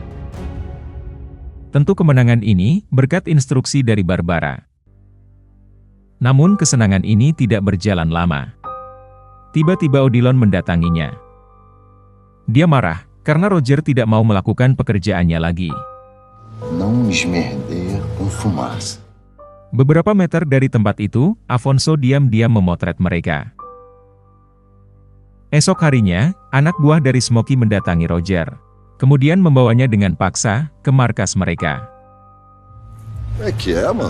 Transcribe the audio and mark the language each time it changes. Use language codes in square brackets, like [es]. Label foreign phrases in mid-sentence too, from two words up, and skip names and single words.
[id] Tentu kemenangan ini, berkat instruksi dari Barbara. Namun kesenangan ini tidak berjalan lama. Tiba-tiba Odilon mendatanginya. Dia marah, karena Roger tidak mau melakukan pekerjaannya lagi. [pt] Não esmerdeia com fumaça. [id] Beberapa meter dari tempat itu, Afonso diam-diam memotret mereka. Esok harinya, anak buah dari Smokey mendatangi Roger. Kemudian membawanya dengan paksa ke markas mereka. Mano?